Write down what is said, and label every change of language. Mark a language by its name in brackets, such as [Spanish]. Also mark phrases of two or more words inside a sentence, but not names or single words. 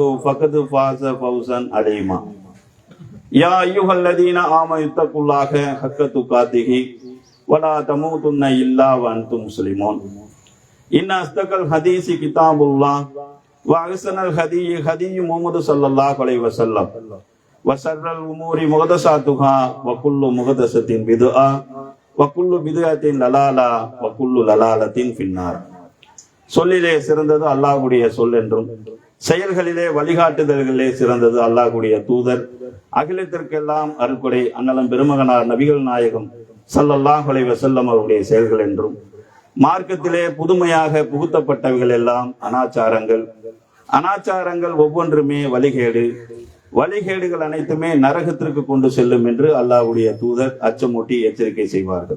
[Arabic] فقد فاز فوزا عظيما يا أيها الذين آمنوا اتقوا الله حق تقاته ولا تموتن إلا وأنتم مسلمون إن أصدق الحديث كتاب الله وأحسن الهدي هدي محمد صلى الله عليه وسلم وشر الأمور محدثاتها وكل محدثة بدعة وكل بدعة ضلالة وكل ضلالة في النار. [Tamil] சொல்லிலே சிறந்தது அல்லாஹ்வுடைய சொல் என்றும் செயல்களிலே வழிகாட்டுதல்களிலே சிறந்தது அல்லாஹ்வுடைய தூதர் அகிலத்திற்கெல்லாம் அருள்கொடை அண்ணலம் பெருமகனார் நபிகள் நாயகம் [Arabic] صلى الله عليه وسلم [Tamil] அவருடைய செயல்கள் என்றும் மார்க்கத்திலே புதுமையாக புகுத்தப்பட்டவைகள் எல்லாம் அனாச்சாரங்கள் ஒவ்வொன்றுமே வழிகேடுகள் அனைத்துமே நரகத்திற்கு கொண்டு செல்லும் என்று அல்லாஹ்வுடைய தூதர் அச்சமூட்டி எச்சரிக்கை செய்வார்கள்.